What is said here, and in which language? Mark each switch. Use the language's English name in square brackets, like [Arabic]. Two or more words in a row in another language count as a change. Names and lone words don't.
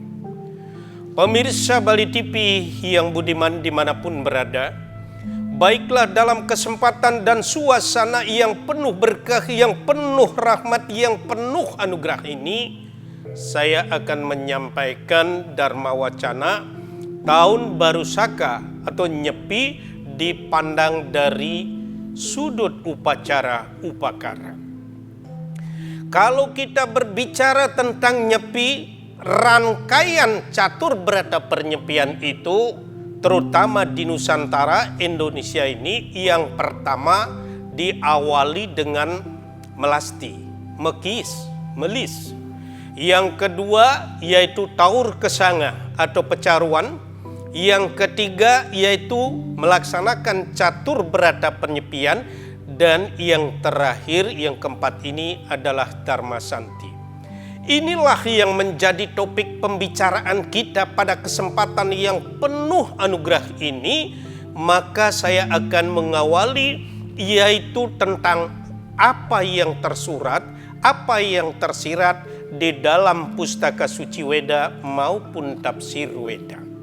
[Indonesian] Pemirsa Bali TV yang budiman dimanapun berada, baiklah dalam kesempatan dan suasana yang penuh berkah, yang penuh rahmat, yang penuh anugerah ini, saya akan menyampaikan Dharma Wacana Tahun Baru Saka atau Nyepi dipandang dari sudut upacara upakara. Kalau kita berbicara tentang Nyepi, rangkaian catur berata penyepian itu terutama di Nusantara Indonesia ini, yang pertama diawali dengan melasti, mekis, melis. Yang kedua yaitu taur kesanga atau pecaruan. Yang ketiga yaitu melaksanakan catur berata penyepian. Dan yang terakhir, yang keempat ini adalah Dharma Santi. Inilah yang menjadi topik pembicaraan kita pada kesempatan yang penuh anugerah ini. Maka saya akan mengawali yaitu tentang apa yang tersurat, apa yang tersirat di dalam Pustaka Suci Weda maupun Tafsir Weda.